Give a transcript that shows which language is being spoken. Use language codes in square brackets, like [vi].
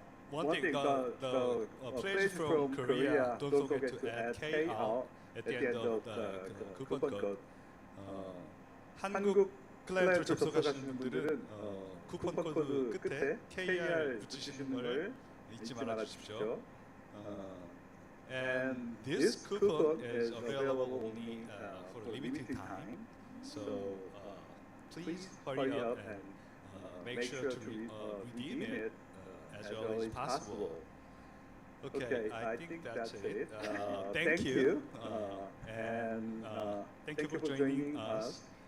[en] One thing, the players from Korea, don't forget to add KR at the end of the coupon code. [ko] 한국 클라이언트 접속하시는 분들은 쿠폰 코드 끝에 KR 붙이시는 걸 잊지 말아 주십시오. [en] And this coupon is available only for a limited time, so please hurry up and make sure to redeem it as early as possible. Okay, I think that's it. Thank you, and thank you for joining us.